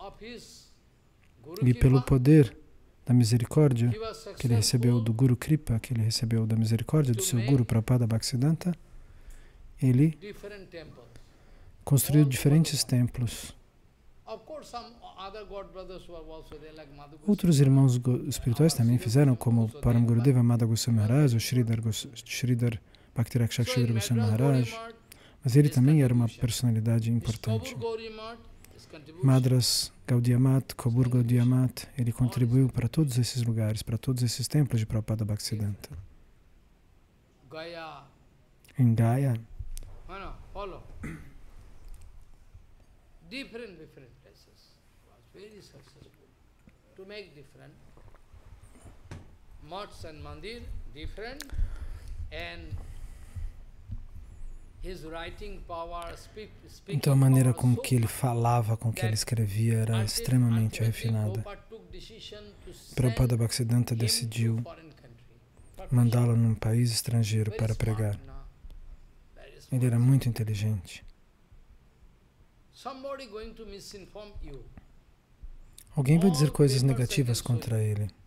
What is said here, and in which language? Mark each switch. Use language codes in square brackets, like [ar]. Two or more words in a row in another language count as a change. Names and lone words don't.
[pt] E pelo poder da misericórdia que ele recebeu do Guru Kripa, que ele recebeu da misericórdia do seu Guru Prabhupada Bhaktisiddhanta, ele construiu diferentes templos. Outros irmãos espirituais também fizeram, como Param Gurudeva Madha Goswami Maharaj, o Sridhar Bhakti-Rakshak Sridhar Goswami Maharaj, mas ele também era uma personalidade importante. Madras Gaudiya Math, Kobur Gaudiya Math, ele contribuiu para todos esses lugares, para todos esses templos de Prabhupada Bhaktisiddhanta. [en] Em Gaya, different places. Was very successful to make different mats and mandir different, and his writing power, [pt] então a maneira com que ele falava, com que ele escrevia era extremamente refinada. Prabhupada Bhaktisiddhanta decidiu mandá-lo num país estrangeiro para pregar. Ele era muito inteligente. Alguém vai dizer coisas negativas contra ele.